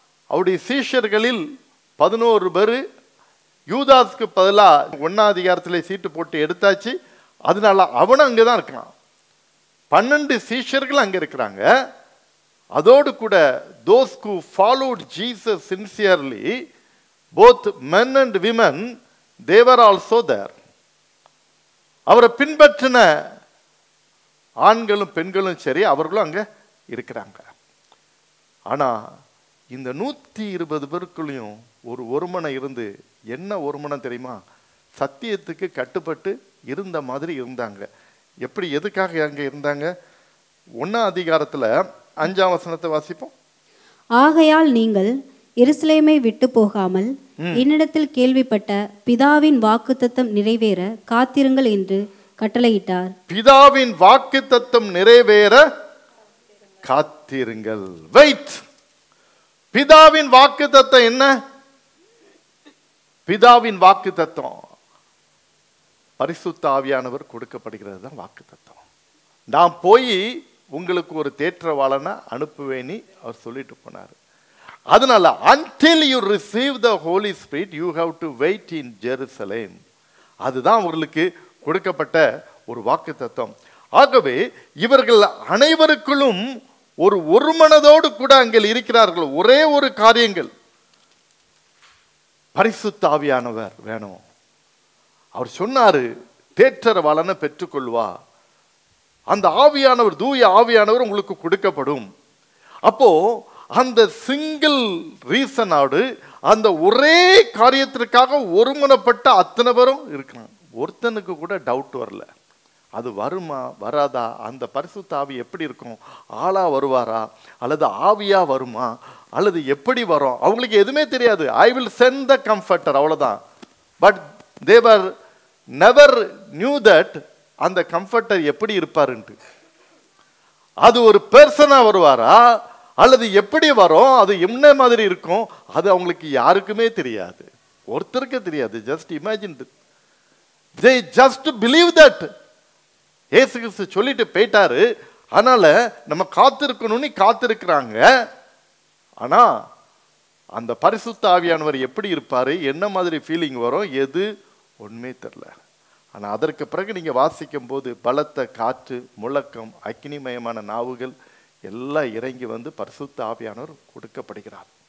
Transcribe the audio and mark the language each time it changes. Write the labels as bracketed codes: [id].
[ta] அவருடைய சீஷர்களில் 11 பேர். யூதாஸ்க்கு பதிலாக 1ஆம் அதிகாரத்திலே சீட்டு போட்டு எடுத்தாச்சு, அதனால அவனும் அங்கதான் இருக்கான். 12 சீஷர்கள் அங்க இருக்கிறாங்க. அதோடு கூட [en] those who followed Jesus sincerely, both men and women, they were also there. [ta] அவரை பின்பற்றின ஆண்களும் பெண்களும் சரி, அவர்களும் அங்க இருக்கிறாங்க. ஆனா இந்த 120 பேருக்குள்ளேயும் ஒரு ஒருமனம் இருந்து, என்ன ஒருமனம் தெரியுமா? சத்தியத்துக்கு கட்டுப்பட்டு இருந்த மாதிரி இருந்தாங்க. எப்படி, எதுக்காக அங்க இருந்தாங்க? 1ஆம் அதிகாரத்துல 5ஆம் வசனத்தை வாசிப்போம். ஆகையால் நீங்கள் எருசலேமை விட்டு போகாமல் என்னிடத்தில் கேள்விப்பட்ட பிதாவின் வாக்குத்தத்தம் நிறைவேற காத்திருங்கள் என்று கட்டளையிட்டார். பிதாவின் வாக்குத்தத்தம் நிறைவேற காத்திருங்கள். வெயிட். பிதாவின் வாக்குத்தத்தம் என்ன? பிதாவின் வாக்குத்தத்தம் பரிசுத்த ஆவியானவர் கொடுக்கப்படுகிறது தான் வாக்குத்தத்தம். நான் போய் உங்களுக்கு ஒரு தேற்றவாளனை அனுப்புவேன்னு அவர் சொல்லிட்டு போனார். அதனால [en] until you receive the Holy Spirit you have to wait in Jerusalem. [ta] அதுதான் அவர்களுக்கு கொடுக்கப்பட்ட ஒரு வாக்குத்தத்தம். ஆகவே இவர்கள் அனைவருக்குள்ளும் ஒரு மனதோடு கூட அங்கே இருக்கிறார்கள். ஒரே ஒரு காரியங்கள், பரிசுத்த ஆவியானவர் வேணும். அவர் சொன்னாரு, தேற்றரவாளனை பெற்றுக்கொள்வா, அந்த ஆவியானவர், தூய ஆவியானவர் உங்களுக்கு கொடுக்கப்படும். அப்போ அந்த சிங்கிள் ரீசனோடு, அந்த ஒரே காரியத்திற்காக ஒருமனப்பட்ட அத்தனை பேரும் இருக்கிறாங்க. ஒருத்தனுக்கு கூட டவுட் வரல, அது வருமா வராதா, அந்த பரிசுத்த ஆவி எப்படி இருக்கும், ஆளா வருவாரா அல்லது ஆவியா வருமா அல்லது எப்படி வரும், அவங்களுக்கு எதுவுமே தெரியாது. [en] I will send the comforter, [ta] அவ்வளவுதான். [en] but they were never knew that [ta] அந்த கம்ஃபர்டர் எப்படி இருப்பாருன்ட்டு. அது ஒரு பெர்சனா வருவாரா அல்லது எப்படி வரும், அது என்ன மாதிரி இருக்கும், அது அவங்களுக்கு யாருக்குமே தெரியாது, ஒருத்தருக்கு தெரியாது. [en] Just imagine, they just believe that. [ta] இயேசு கிறிஸ்து சொல்லிட்டு போயிட்டாரு, அதனால நம்ம காத்திருக்கணும்னு காத்திருக்கிறாங்க. ஆனா அந்த பரிசுத்த ஆவியானவர் எப்படி இருப்பாரு, என்ன மாதிரி ஃபீலிங் வரும், எது ஒண்ணுமே தெரியல. ஆனா அதற்கு பிறகு நீங்க வாசிக்கும் போது பலத்த காற்று, முழக்கம், அக்னிமயமான நாவுகள் எல்லாம் இறங்கி வந்து பரிசுத்த ஆவியானவர் கொடுக்கப்படுகிறார்.